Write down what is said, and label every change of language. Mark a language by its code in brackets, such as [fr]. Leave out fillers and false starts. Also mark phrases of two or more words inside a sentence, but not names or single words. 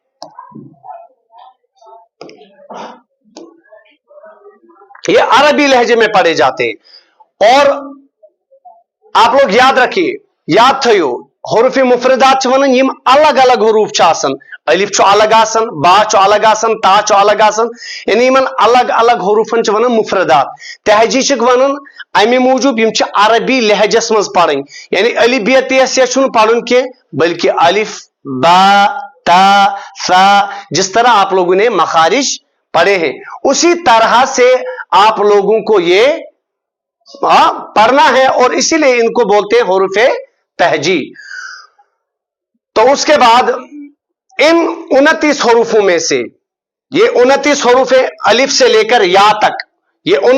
[hi] ये अरबी लहजे में पढ़े जाते हैं। [ks] और आप लोग याद रखिए, याद थयो, हुरूफ मुफरदात वन यम अलग अलग हुरूफ आसन, अलिफ चो अलग आसन, बा चो अलग आसन, ता चो अलग आसन, यानी यमन अलग अलग हुरूफन वन मुफरदात। तहजी वन अमे मूजूब यम अरबी लहजस मज पढ़न, यानी अलिफ बे ते छुन पढ़न के, [hi] बल्कि अलिफ बा ता सा, जिस तरह आप लोगों ने मखारिज पढ़े हैं, उसी तरह से आप लोगों को ये पढ़ना है और इसीलिए इनको बोलते हैं हुरूफ तहजी। तो उसके बाद इन 29 हरूफों में से, ये 29 हरूफ है अलिफ से लेकर या तक, ये